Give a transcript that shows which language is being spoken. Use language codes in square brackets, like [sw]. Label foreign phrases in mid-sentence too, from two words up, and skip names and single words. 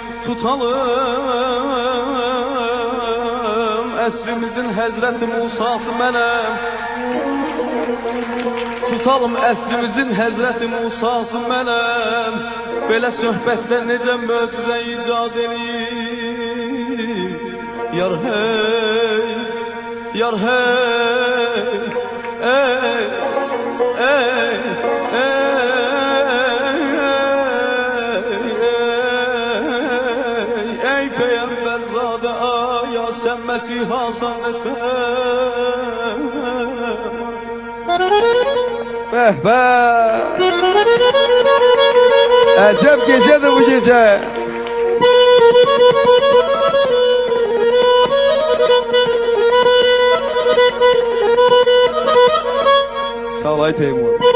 [az] Tutalım əsrimizin Həzrəti Musası mənəm. Tutalım əsrimizin Həzrəti Musası mənəm. Belə söhbətdə necə möcüzə icad eləyim. Yar hey, yar hey, ey, ey, ey Peyğəmbərzadə aya sən Məsihasan nəsən. Bəh bəh. Əcəb gecədir bu gecə. Sağ ol ay Teymur.